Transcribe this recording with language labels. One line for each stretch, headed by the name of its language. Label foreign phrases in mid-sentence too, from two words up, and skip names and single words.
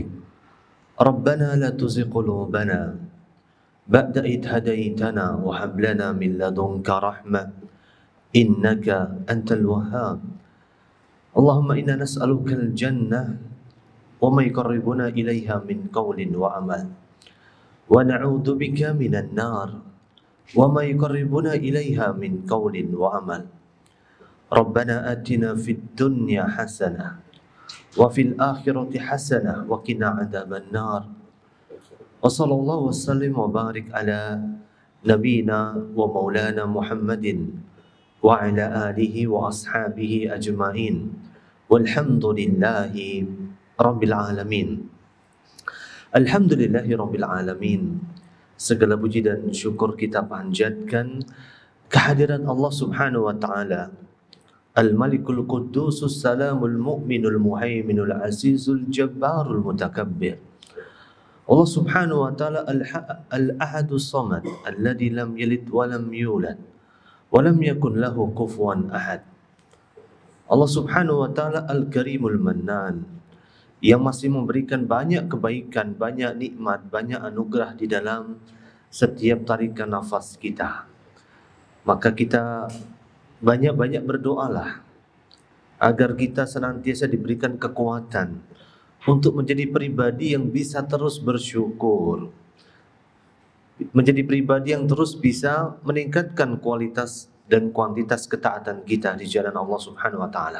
Arabic: ربنا لا تزغ قلوبنا بعد إذ هديتنا وهب لنا من لدنك رحمة إنك أنت الوهاب. اللهم إنا نسألك الجنة وما يقربنا إليها من قول وعمل، ونعوذ بك من النار وما يقربنا إليها من قول وعمل. ربنا آتنا في الدنيا حسنة وفي الآخرة حسنة وقنا عذاب النار. وصلى الله وسلم وبارك على نبينا ومولانا محمد وعلى آله وأصحابه أجمعين. والحمد لله رب العالمين. الحمد لله رب العالمين.
Indonesian: Segala puji dan syukur kita panjatkan kehadiran Allah
Arabic: سبحانه وتعالى، الملك القدوس السلام المؤمن المهيمن العزيز الجبار المتكبر. الله سبحانه وتعالى الأحد الصمد، الذي لم يلد ولم يولد ولم يكن له كفوا أحد. الله سبحانه وتعالى الكريم المنان,
Indonesian: yang masih memberikan banyak kebaikan, banyak nikmat, banyak anugerah di dalam setiap tarikan nafas kita. Maka kita banyak-banyak berdoalah agar kita senantiasa diberikan kekuatan untuk menjadi pribadi yang bisa terus bersyukur, menjadi pribadi yang terus bisa meningkatkan kualitas dan kuantitas ketaatan kita di jalan Allah
Arabic: سبحانه وتعالى.